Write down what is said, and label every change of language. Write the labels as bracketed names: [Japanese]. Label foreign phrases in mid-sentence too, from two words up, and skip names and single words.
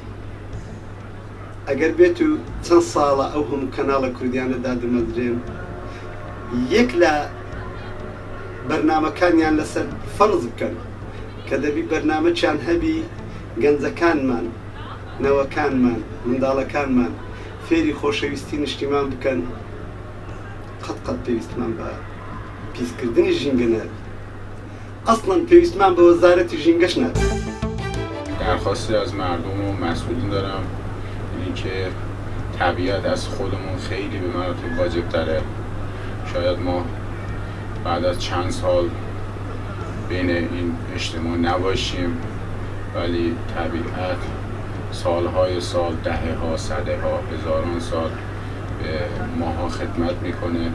[Central Kurdish] ئەگەر بێت و چەند ساڵە ئەو هەموو کەناڵە کوردیانەدا دمەدرێن یەک لە بەرنامەکانیان لەسەر فەرز بکەن کە دەبی بەرنامەچیان هەبی گەنجەکانمان نەوەکانمان منداڵەکانمان فێری خۆشەویستی نیشتیمان بکەن قەت پێویستمان بە پیسکردنی ژینگە نابی. ئەسڵەن پێویستمان بە وەزارەتی ژینگەش نابی. [Persian] درخواستی از مردم و مسئولین دارم اینکه طبیعت از خودمون خیلی به مراتب واجب تره. شاید ما بعد از چند سال بین این اجتماع نباشیم ولی طبیعت سالهای سال دهه ها صده ها هزاران سال به ماها خدمت میکنه.